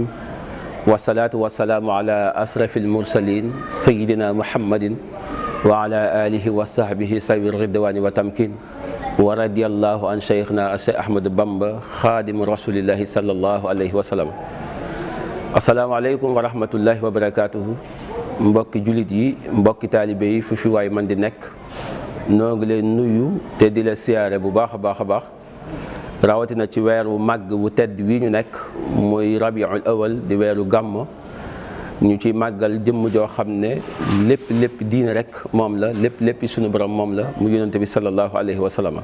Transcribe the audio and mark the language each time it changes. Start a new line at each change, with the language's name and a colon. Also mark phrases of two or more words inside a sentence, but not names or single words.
Arabic: والصلاة والسلام على أشرف المرسلين سيدنا محمد وعلى آله وصحبه سوي الرضوان والتمكين ورضي الله عن شيخنا الشيخ أحمد بامبا خادم رسول الله صلى الله عليه وسلم. السلام عليكم ورحمة الله وبركاته.
Wolof: mbokki jullit yi mbokki taalibe yi fu fi waay man di nekk noo ngi leen nuyu te di la siyaare bu baax a baax rawatina ci weeru màgg bu tedd wi ñu nekk muy rabiul awal di weeru gàmmo ñu ci màggal jëmm joo xam ne lépp diine rek moom la lépp sunu borom moom la mu yonent bi
Arabic: صلى الله عليه وسلم.